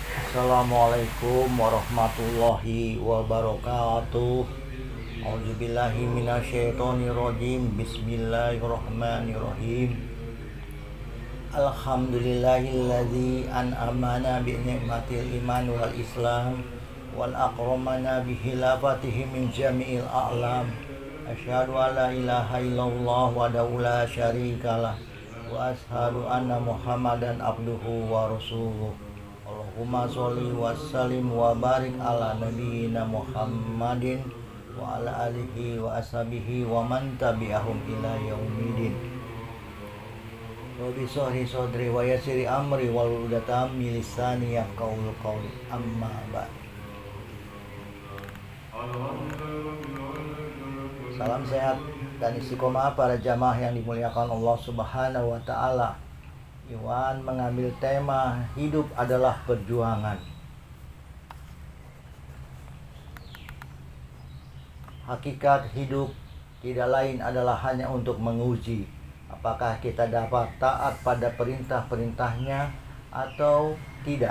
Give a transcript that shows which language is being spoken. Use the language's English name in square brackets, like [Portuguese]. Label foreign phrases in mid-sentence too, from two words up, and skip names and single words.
[Arabic] السلام عليكم ورحمة الله وبركاته. أعوذ بالله من الشيطان الرجيم. Bismillahirrahmanirrahim. الحمد لله الذي أنعمنا بنعمة الإيمان والإسلام وأكرمنا بخلافته من جميع العالم. أشهد أن لا إله إلا الله وحده لا شريك له وأشهد أن محمدا عبده ورسوله. اللهم صل وسلم وبارك على نبينا محمد وعلى آله وأصحابه ومن تبعهم إلى يوم الدين. رب اشرح صدري ويسر أمري واحلل عقدة من لساني يفقهوا قولي. أما بعد. [Indonesian] Salam sehat dan istiqomah para jamaah yang dimuliakan [Arabic] الله سبحانه وتعالى. [Indonesian] Iwan mengambil tema hidup adalah perjuangan. Hakikat hidup tidak lain adalah hanya untuk menguji apakah kita dapat taat pada perintah-perintahnya atau tidak.